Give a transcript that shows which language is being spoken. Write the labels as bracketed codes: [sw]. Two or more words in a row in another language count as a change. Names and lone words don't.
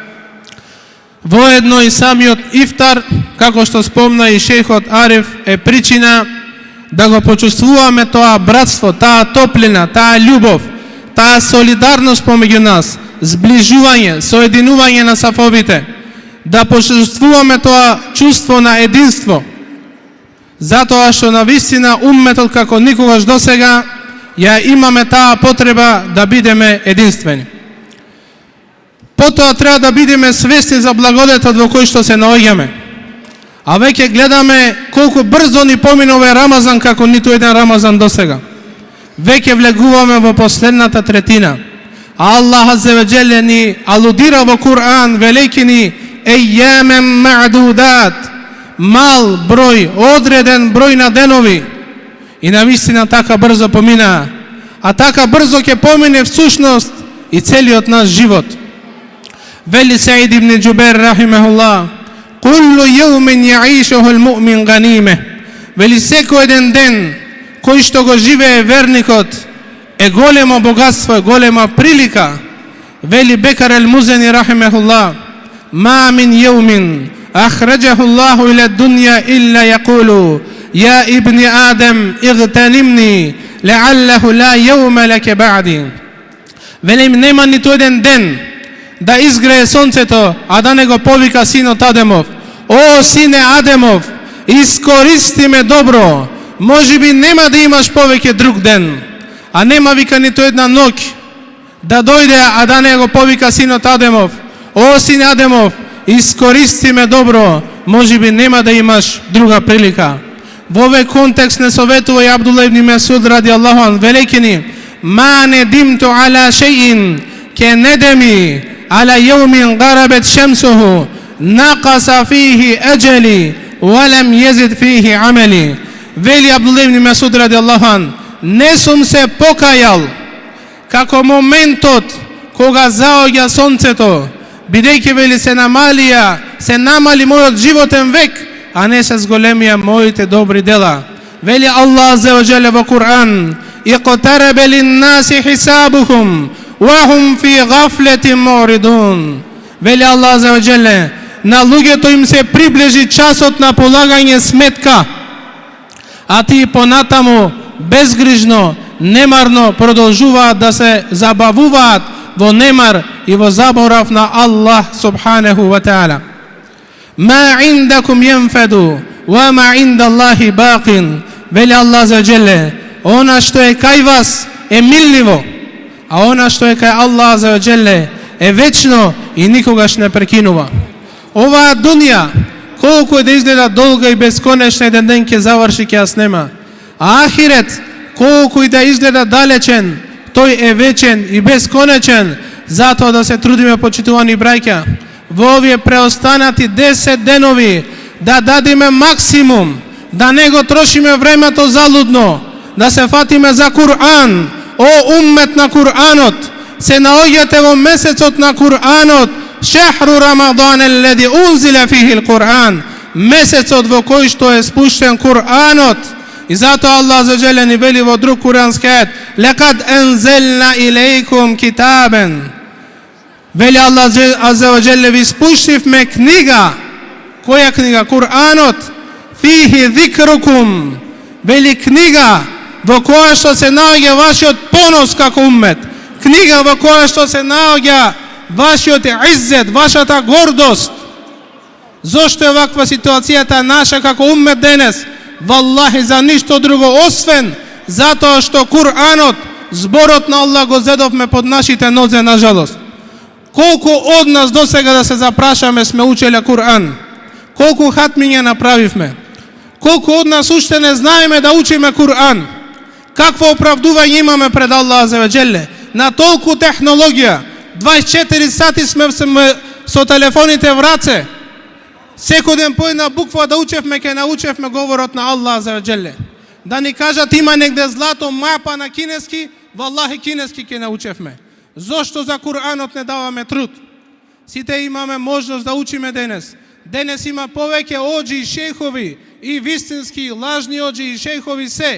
[mk] Воедно и самиот ифтар, како што спомна и шејхот Ариф, е причина да го почувствуваме тоа братство, таа топлина, таа љубов, таа солидарност помеѓу нас, зближување, соединување на сафовите, да почувствуваме тоа чувство на единство, затоа што на вистина умметот како никогаш досега ја имаме таа потреба да бидеме единствени. Потоа треба да бидеме свесни за благодетот во кој што се наоѓаме. А веќе гледаме колку брзо ни поминува Рамазан како ниту еден Рамазан досега. Веќе влегуваме во последната третина. А Аллах [ar] عز وجل [mk] ни алудира во Кур'ан велејќи ни [ar] أياما معدودات, [mk] мал број, одреден број на денови. И навистина така брзо помина. А така брзо ќе помине всушност и целиот наш живот. [ar] Вели Саид ибн Джубер رحمه الله: كل يوم يعيشه المؤمن غنيمة." [mk] Вели секој еден ден кој што го живее верникот е големо богатство, е голема прилика. [ar] Вели Бекар ал-Музени رحمه الله: ما من يوم أخرجه الله إلى الدنيا إلا يقول يا ابن آدم اغتنمني لعله لا يوم لك بعدي." [mk] Вели нема ниту еден ден да изгрее сонцето, а да не го повика синот Адемов: "О сине Адемов, искористи ме добро, може би нема да имаш повеќе друг ден." А нема вика ниту една ноќ да дојде, а да не го повика синот Адемов: "О сине Адемов, искористи ме добро, може би нема да имаш друга прилика." Во овој контекст не советува и Абдулла ибн Месуд [ar] رضي الله عنه, [mk] велејќи ни: [ar] "ما ندمت على شيء كندمي على يوم غربت شمسه نقص فيه أجلي ولم يزد فيه عملي." [mk] Вели Абдулла ибн Месуд [ar] رضي الله عنه: [mk] "Не сум се покајал како моментот кога заоѓа сонцето, бидејќи вели се намали мојот животен век, а не се зголемија моите добри дела." Вели Аллах [ar] عز وجل [mk] во Кур'ан: [ar] "اقترب للناس حسابهم وهم في غفلة معرضون." [mk] Вели Аллах [ar] عز وجل: [mk] "На луѓето им се приближи часот на полагање сметка, а тие понатаму безгрижно, немарно продолжуваат да се забавуваат во немар и во заборав на Аллах [ar] سبحانه وتعالى." "ما عندكم ينفد وما عند الله باق." [mk] Вели Аллах [ar] عز وجل: [mk] "Она што е кај вас е милливо, а она што е кај Аллах [ar] عز وجل [mk] е вечно и никогаш не прекинува." Оваа дунја, колку е да изгледа долга и бесконечна, еден ден ќе заврши, ќе ја снема. А ахирет, колку и да изгледа далечен, тој е вечен и бесконечен. Затоа да се трудиме, почитувани браќа, во овие преостанати 10 денови да дадиме максимум, да не го трошиме времето залудно, да се фатиме за Кур'ан. О уммет на Кур'анот, се наоѓате во месецот на Кур'анот, [ar] شهر رمضان الذي أنزل فيه القرآن, [mk] месецот во кој што е спуштен Кур'анот. И затоа Аллах [ar] عز و [mk] ни вели во друг курански ајет: [ar] "لقد أنزلنا إليكم كتابا". [mk] Вели Аллах [ar] عز وجل, [mk] ви спуштивме книга. Која книга? [ar] Кур'анот. فيه ذكركم. [mk] Вели книга во која што се наоѓа вашиот понос како уммет. Книга во која што се наоѓа вашиот иззет, вашата гордост. Зошто е ваква ситуацијата наша како уммет денес? Валлахи за ништо друго освен затоа што Кур'анот, зборот на Аллах го зедовме под нашите нозе, нажалост. Колку од нас до сега, да се запрашаме, сме учеле Кур'ан? Колку хатмиња направивме? Колку од нас уште не знаеме да учиме Кур'ан? Какво оправдување имаме пред Аллах [ar] عز وجل? [mk] На толку технологија, 24 сати сме со телефоните в раце. Секој ден по една буква да учевме, ке научевме говорот на Аллах [ar] عز وجل. [mk] Да ни кажат има негде злато мапа на кинески, валлахи кинески ке научевме. Зошто за Кур'анот не даваме труд? Сите имаме можност да учиме денес. Денес има повеќе оџи и шејхови и вистински лажни оџи и шејхови се.